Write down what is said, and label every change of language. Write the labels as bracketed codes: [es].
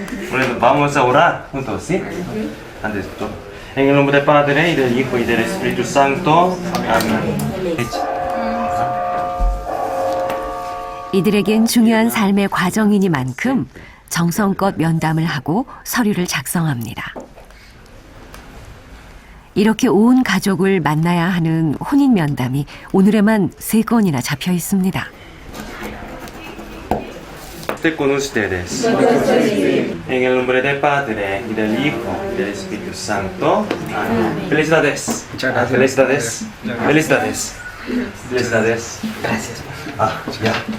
[es] Bueno, vamos a orar juntos, ¿sí? Antes de todo. En el nombre del Padre, y del Hijo, y del Espíritu Santo. Amén. [ko] 이들에겐 중요한 삶의 과정이니만큼 정성껏 면담을 하고 서류를 작성합니다. 이렇게 온 가족을 만나야 하는 혼인 면담이 오늘에만 3건이나 잡혀 있습니다. [es] Esté con ustedes. En el nombre del Padre, y del Hijo, y del Espíritu Santo. Amén. Felicidades. Muchas gracias. Felicidades. Felicidades. Felicidades. Gracias. Ah, ya.